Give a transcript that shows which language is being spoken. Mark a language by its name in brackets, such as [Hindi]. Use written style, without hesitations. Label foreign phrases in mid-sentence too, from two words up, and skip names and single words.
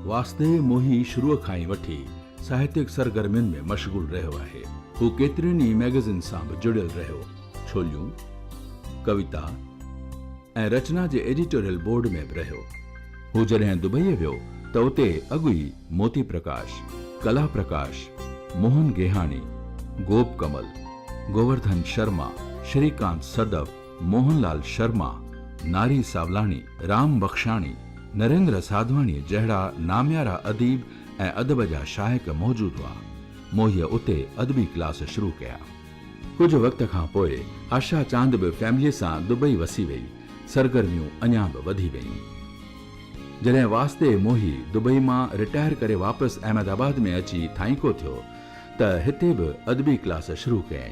[Sindhi] वासुदेव मोही शुरूअ खां ई वठी साहित्यिक सरगर्मियुनि में मशगूल रहियो आहे। हू केतिरनि ई मैगज़िन सां बि जुड़ियल रहियो। छोलियूं, कविता ऐं रचना जे एडिटोरियल बोर्ड में बि रहियो। हू जॾहिं दुबई वियो त उते अॻु ई मोती प्रकाश, कला प्रकाश, मोहन गेहाणी, गोप कमल, गोवर्धन शर्मा, श्रीकांत सदव, मोहनलाल शर्मा, नारी सावलाणी, राम बख्शाणी, नरेंद्र साधवाणी जहिड़ा नामियारा अदीब ऐं अदब जा शाइक़ मौजूद हुआ। मोहीअ उते अदबी क्लास शुरू कया। कुझु वक़्त खां पोइ आशा चांद बि फैमिलीअ सां दुबई वसी वई। सरगर्मियूं अञा बि वधी वयूं। जॾहिं वासुदेव मोही दुबई मां रिटायर करे वापसि अहमदाबाद में अची थाईको थियो त हिते बि अदबी क्लास शुरू कयईं।